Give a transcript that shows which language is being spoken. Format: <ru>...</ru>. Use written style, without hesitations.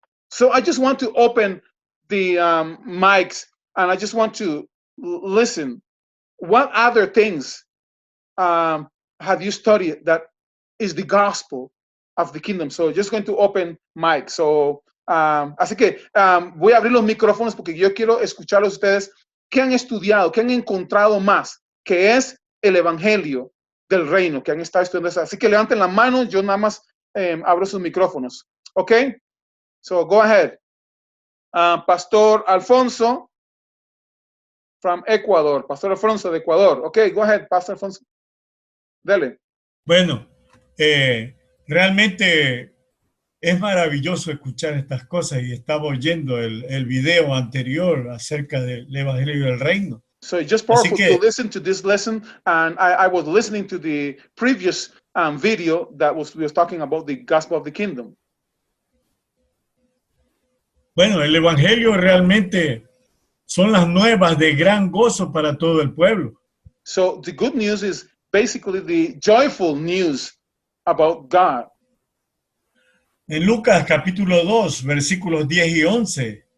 <en>So I just want to open the mics and I just want to listen. What other things have you studied that is the gospel of the kingdom? So just going to open mic.</en> <es>So, así que voy a abrir los micrófonos porque yo quiero escucharlos a ustedes. ¿Qué han estudiado? ¿Qué han encontrado más? Que es el evangelio del reino, que han estado estudiando eso. Así que levanten la mano, yo nada más abro sus micrófonos.</es> <en>¿Ok? So go ahead. Pastor Alfonso from Ecuador. Pastor Alfonso de Ecuador. Ok, go ahead, Pastor Alfonso. Dele.</en> <es>Bueno, realmente es maravilloso escuchar estas cosas y estaba oyendo el video anterior acerca del Evangelio del Reino.</es> <en>So it's just powerful to listen to this lesson, and I was listening to the previous video that we was talking about the gospel of the kingdom.</en> <es>Bueno, el Evangelio realmente son las nuevas de gran gozo para todo el pueblo.</es> <en>So the good news is basically the joyful news about God.</en> <es>En Lucas capítulo 2, versículos 10 y 11.</es>